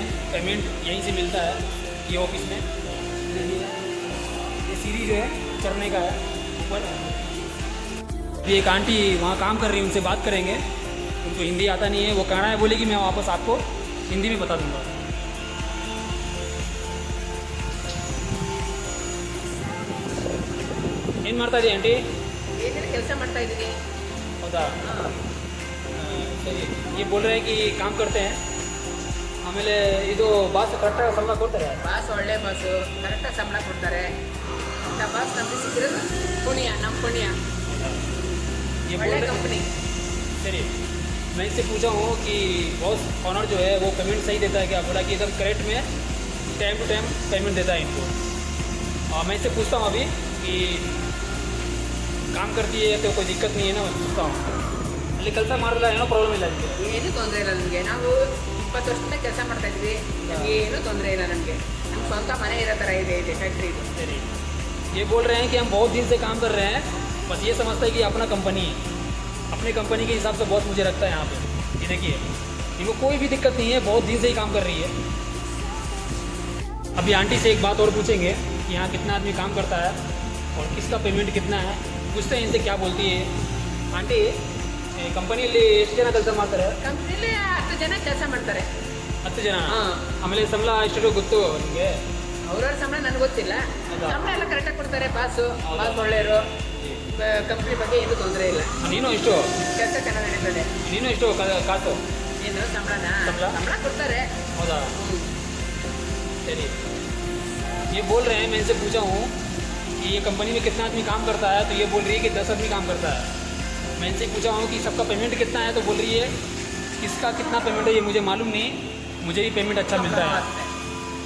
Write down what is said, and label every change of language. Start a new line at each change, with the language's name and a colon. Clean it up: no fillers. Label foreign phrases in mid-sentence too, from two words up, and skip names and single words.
Hindi: पेमेंट यहीं से मिलता है, ये ऑफिस में। ये सीढ़ी जो है चढ़ने का है ऊपर। ये एक आंटी वहाँ काम कर रही है, उनसे बात करेंगे। उनको हिंदी आता नहीं है, वो कहना है, बोले कि मैं वापस आपको हिंदी में बता दूँगा।
Kannada: ಏನು ಮಾಡ್ತಾ ಇದೀಯ ಆಂಟಿ? ಏನಿಲ್ಲ, ಕೆಲಸ ಮಾಡ್ತಾ ಇದ್ದೀನಿ. ಹೌದಾ? ಸರಿ.
Hindi: ये बोल रहे हैं कि काम करते हैं,
Kannada: ಆಮೇಲೆ ಇದು ಬಾಸ್ ಕರೆಕ್ಟಾಗಿ ಸಂಬಳ ಕೊಡ್ತಾರೆ? ಬಾಸ್ ಒಳ್ಳೆ ಬಾಸು, ಕರೆಕ್ಟಾಗಿ ಸಂಬಳ ಕೊಡ್ತಾರೆ. ಇಂಥ ಬಾಸ್ ನಮಗೆ ಸಿಕ್ಕಿರೋದು ಪುಣ್ಯ, ನಮ್ಮ ಪುಣ್ಯ.
Hindi: ये बोल
Kannada: ಒಳ್ಳೆ
Hindi: रहे
Kannada: ಕಂಪ್ನಿ.
Hindi: सही। मैं इससे पूछा हूँ कि
English: boss owner
Hindi: जो है वो पेमेंट सही देता है क्या? बोला कि एकदम करेक्ट में
English: time to time
Hindi: पेमेंट देता है इनको। और मैं इससे पूछता हूँ अभी कि काम करती है तो कोई दिक्कत नहीं है ना? मैं पूछता हूँ।
Kannada: ಅಲ್ಲಿ ಕೆಲಸ ಮಾಡಲ್ಲ, ಏನೋ ಪ್ರಾಬ್ಲಮ್ ಇಲ್ಲ ನಿಮಗೆ? ಏನೂ ತೊಂದರೆ ಇಲ್ಲ ನನಗೆ. ನಾವು 20 ವರ್ಷದಿಂದ ಕೆಲಸ ಮಾಡ್ತಾ ಇದ್ವಿ. ಏನೂ ತೊಂದರೆ ಇಲ್ಲ ನನಗೆ. ನಮ್ಮ ಸ್ವಂತ ಮನೆ ಇರೋ ಥರ ಇದೆ ಫ್ಯಾಕ್ಟ್ರಿ ಇದು.
Hindi: सही। ये बोल रहे हैं कि हम बहुत दिन से काम कर रहे हैं, बस ये समझता है कि अपना कंपनी है, अपनी कंपनी के हिसाब से बॉस मुझे रखता है यहाँ पे। ये देखिए, इनको कोई भी दिक्कत नहीं है, बहुत दिन से ही काम कर रही है। अभी आंटी से एक बात और पूछेंगे कि यहाँ कितना आदमी काम करता है और किसका पेमेंट कितना है। पूछते हैं इनसे क्या बोलती है। आंटी,
Kannada: ಕಂಪನಿಯಲ್ಲಿ ಎಷ್ಟು ಜನ ಕೆಲಸ ಮಾಡ್ತಾರೆ? ಕಂಪ್ನಿಲಿ 10 ಜನ ಕೆಲಸ ಮಾಡ್ತಾರೆ. 10 ಜನ? ಹಾಂ. ಆಮೇಲೆ ಸಂಬಳ ಎಷ್ಟು ಗೊತ್ತು ನಿಮಗೆ? ಅವ್ರವ್ರ ಸಂಬಳ ನನಗೆ ಗೊತ್ತಿಲ್ಲ. ಹೌದಾ? ಸಂಬಳ ಎಲ್ಲ ಕರೆಕ್ಟಾಗಿ ಕೊಡ್ತಾರೆ. ಬಾಸು ಒಳ್ಳೆಯವರು. ಕಂಪ್ನಿ ಬಗ್ಗೆ ಏನೂ ತೊಂದರೆ ಇಲ್ಲ. ನೀನು ಎಷ್ಟು ಕೆಲಸ ಚೆನ್ನಾಗಿ ನಡೀತದೆ. ನೀನು ಎಷ್ಟು ಕಾಸು? ಏನು ಸಂಬಳನ? ಸಂಬಳ? ಸಂಬಳ ಕೊಡ್ತಾರೆ. ಹೌದಾ?
Hindi: सही। ये बोल रहे हैं, मैं इनसे पूछा हूँ कि ये कंपनी में कितना आदमी काम करता है, तो ये बोल रही है कि 10 आदमी काम करता है। मैं इनसे पूछा हूँ कि सबका पेमेंट कितना है, तो बोल रही है किसका कितना पेमेंट है ये मुझे मालूम नहीं, मुझे ही पेमेंट अच्छा मिलता है।